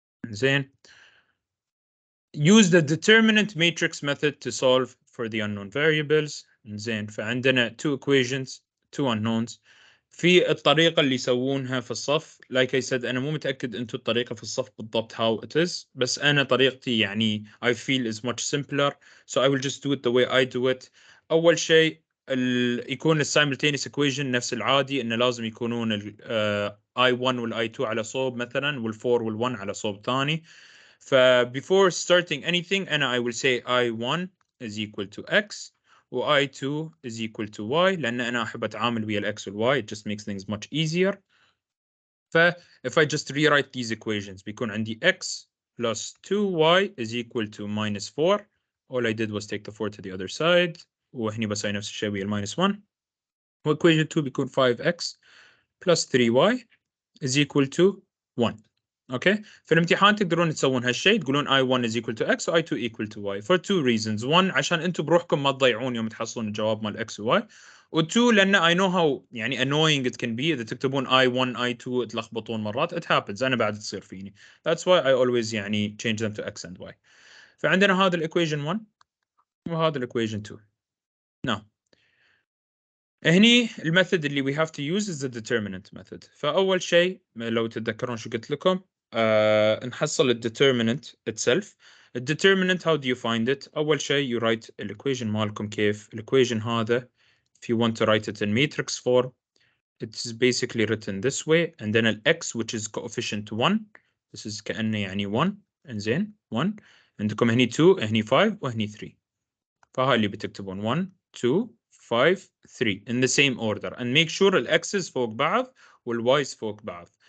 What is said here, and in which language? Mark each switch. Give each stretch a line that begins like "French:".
English: زين. Use the determinant matrix method to solve for the unknown variables.
Arabic: زين فعندنا
English: two equations, two unknowns.
Arabic: في الطريقة اللي يسوونها في الصف like I said أنا مو متأكد أنتو الطريقة في الصف بالضبط how it is بس أنا طريقتي يعني
English: I feel is much simpler so I will just do it the way I do it.
Arabic: أول شيء يكون ال simultaneous equation نفس العادي إنه لازم يكونون ال I1 وال I2 على صوب مثلا وال 4 وال 1 على صوب ثاني.
English: ف before starting anything أنا I will say I1 is equal to X و I2 is equal to Y
Arabic: لأن أنا أحب أتعامل ويا ال X وال Y
English: it just makes things much easier. ف if I just rewrite these equations بيكون عندي X plus 2Y is equal to minus 4. All I did was take the 4 to the other side وهني بسوي نفس الشيء ويا minus 1 و equation 2 بيكون 5X plus 3Y is equal to 1.
Arabic: اوكي في الامتحان تقدرون تسوون هالشيء تقولون
English: I1 is equal to X و I2 equal to Y for two reasons. One
Arabic: عشان انتم بروحكم ما تضيعون يوم تحصلون الجواب مال X و Y
English: و two لان I know how يعني annoying it can be
Arabic: اذا تكتبون I1 I2 تلخبطون مرات
English: it happens انا بعد تصير فيني that's why I always يعني change them to X and Y.
Arabic: فعندنا هذا equation 1 وهذا equation 2.
English: now هني الميثود اللي we have to use is the determinant method.
Arabic: فأول شيء لو تتذكرون شو قلت لكم نحصل ال determinant itself.
English: ال determinant how do you find it؟
Arabic: أول شيء
English: you write ال equation مالكم كيف ال equation هذا if you want to write it in matrix form it's basically written this way and then ال x which is coefficient 1 this is كأنه يعني 1 إنزين 1 عندكم هني 2 هني 5 وهني 3 فهاي اللي بتكتبون 1 2 5 3 in the same order and make sure ال x's فوق بعض وال y's فوق بعض.